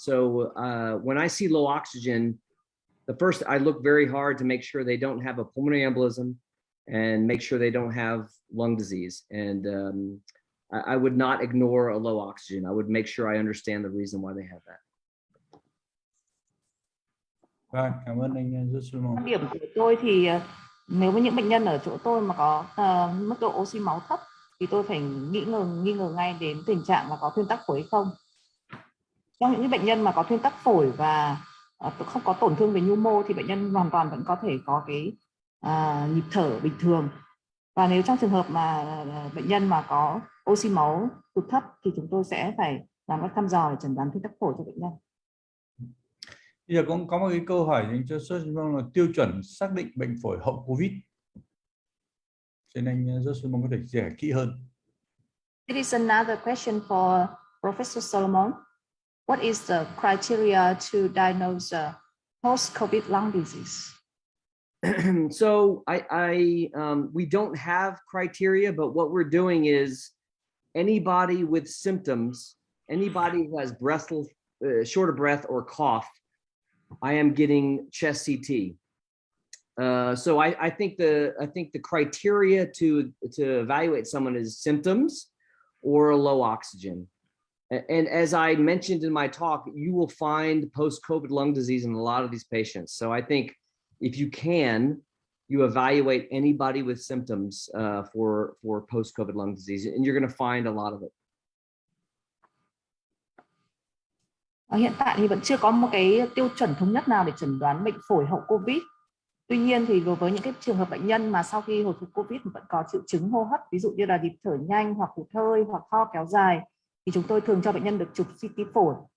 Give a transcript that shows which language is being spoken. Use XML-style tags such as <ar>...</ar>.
<en>So when I see low oxygen, the first, I look very hard to make sure they don't have a pulmonary embolism and make sure they don't have lung disease. And I would not ignore a low oxygen. I would make sure I understand the reason why they have that.</en> <vi>Vâng, cảm ơn anh Joshua. Quan điểm của tôi thì nếu với những bệnh nhân ở chỗ tôi mà có mức độ oxy máu thấp thì tôi phải nghi ngờ ngay đến tình trạng là có thuyên tắc phổi hay không. Trong những bệnh nhân mà có thuyên tắc phổi và không có tổn thương về nhu mô thì bệnh nhân hoàn toàn vẫn có thể có cái nhịp thở bình thường. Và nếu trong trường hợp mà bệnh nhân mà có oxy máu tụt thấp thì chúng tôi sẽ phải làm các thăm dò để chẩn đoán thuyên tắc phổi cho bệnh nhân. Bây giờ cũng có một cái câu hỏi dành cho Joshua là tiêu chuẩn xác định bệnh phổi hậu Covid. Cho nên anh Joshua có thể chia sẻ kỹ hơn.</vi> <en>It is another question for Professor Solomon. What is the criteria to diagnose post-COVID lung disease? So we don't have criteria, but what we're doing is anybody with symptoms, anybody who has short of breath or cough, I am getting chest CT. So I think the criteria to evaluate someone is symptoms or a low oxygen. And as I mentioned in my talk, you will find post-COVID lung disease in a lot of these patients. So I think if you can, you evaluate anybody with symptoms for post-COVID lung disease, and you're going to find a lot of it.</en> <vi>Hiện tại thì vẫn chưa có một cái tiêu chuẩn thống nhất nào để chẩn đoán bệnh phổi hậu Covid. Tuy nhiên thì đối với những cái trường hợp bệnh nhân mà sau khi hồi phục Covid vẫn có triệu chứng hô hấp, ví dụ như là nhịp thở nhanh hoặc hụt hơi hoặc ho kéo dài, thì chúng tôi thường cho bệnh nhân được chụp CT phổi.</vi>